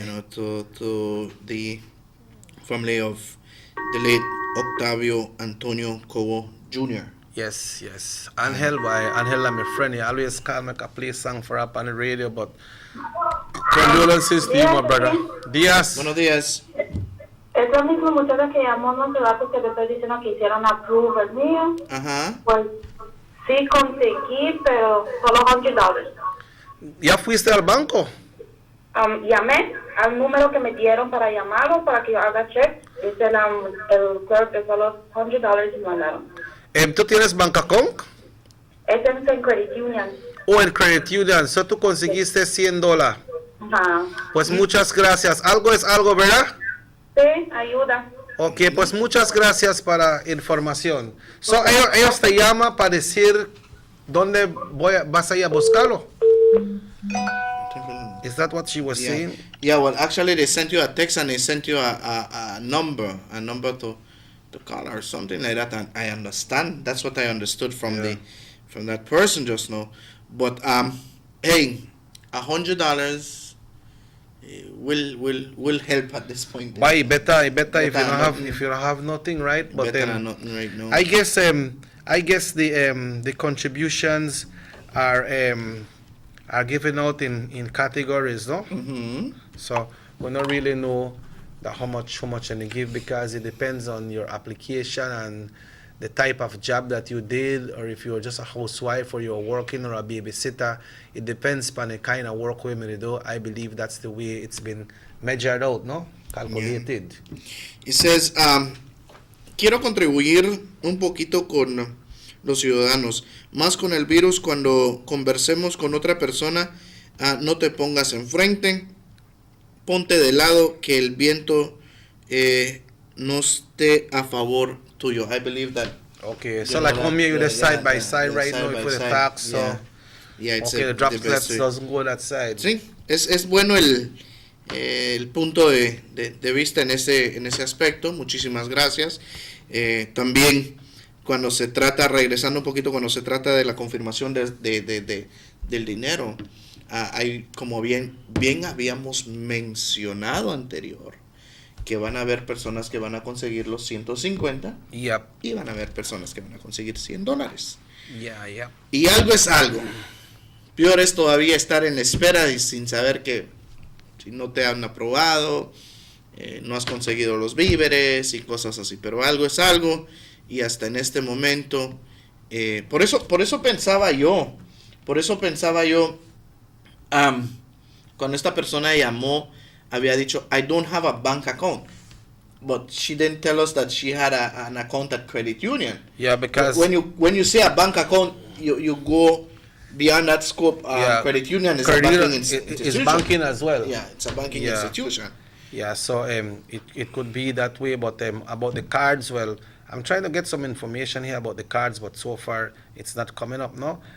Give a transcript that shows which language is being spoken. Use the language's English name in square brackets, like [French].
[English] You know, to the family of the late Octavio Antonio Cowo Jr. Yes, yes. Angel, my friend, he always call me to play song for up on the radio, but condolences to you, my brother. [Spanish] Días. Buenos días. Ese mismo muchacho que llamó no se va porque te estoy diciendo que hicieron approve el mío. Ajá. Pues sí conseguí, pero solo $100. ¿Ya fuiste al banco? Llamé al número que me dieron para llamarlo, para que yo haga check. Dice el clerk que solo $100 y mandaron. ¿Tú tienes banca con? Ese es en Credit Union. O en Credit Union. So tú conseguiste $100. Ajá. Pues muchas gracias. Algo es algo, ¿verdad? Sí, ayuda. Ok, pues muchas gracias para información. So, ellos te llaman para decir dónde vas a ir a buscarlo. [English] Is that what she was saying? Yeah, well, actually, they sent you a text and they sent you a number to call or something like that. And I understand. That's what I understood from that person just now. But hey, $100 will help at this point. Why better if you don't have nothing, right? But better than nothing right now. I guess the contributions are given out in categories, no? Mm-hmm. So we don't really know how much they give, because it depends on your application and the type of job that you did, or if you're just a housewife or you're working or a babysitter. It depends on the kind of work women do. I believe that's the way it's been measured out, no? Calculated. Yeah. It says, [Spanish] quiero contribuir un poquito con los ciudadanos, más con el virus. Cuando conversemos con otra persona, no te pongas enfrente, ponte de lado, que el viento no esté a favor tuyo. [English] I believe that. Okay, so like home here, you're side by side right now for the tax. So yeah, it's okay, the droplets doesn't go that side. [Spanish] Sí, es bueno el punto de vista en ese aspecto. Muchísimas gracias. También cuando se trata, regresando un poquito, cuando se trata de la confirmación del dinero, hay, como bien habíamos mencionado anterior, que van a haber personas que van a conseguir los 150 [English] yep. [Spanish] y van a haber personas que van a conseguir $100. [English] Yeah. [Spanish] Y algo es algo. Peor es todavía estar en la espera y sin saber que si no te han aprobado, no has conseguido los víveres y cosas así. Pero algo es algo, y hasta en este momento, por eso pensaba yo, cuando esta persona llamó, había dicho, [English] I don't have a bank account. But she didn't tell us that she had an account at Credit Union. Yeah, because when you say a bank account, you go beyond that scope. Credit Union is a banking institution. It's banking as well. Yeah, it's a banking institution. Yeah, so it could be that way. But about the cards, well, I'm trying to get some information here about the cards, but so far it's not coming up, no?